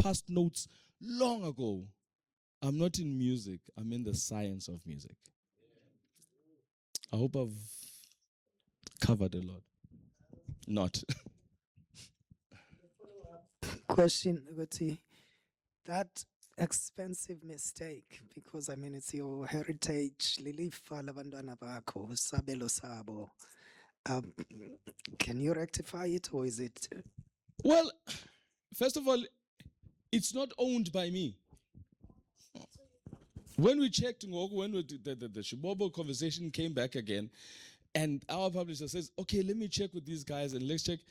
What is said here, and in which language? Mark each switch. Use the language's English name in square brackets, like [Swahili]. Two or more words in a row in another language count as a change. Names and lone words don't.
[English] I've moved past notes long ago. I'm not in music, I'm in the science of music. I hope I've covered a lot. Not. Question, Uguti. That expensive mistake, because I mean it's your heritage, [Zulu] lilifa labantwana bakho, sabelo sabo. [English] Can you rectify it, or is it? Well, first of all, it's not owned by me. When we checked, when the Shibobo conversation came back again, and our publisher says, okay, let me check with these guys and let's check.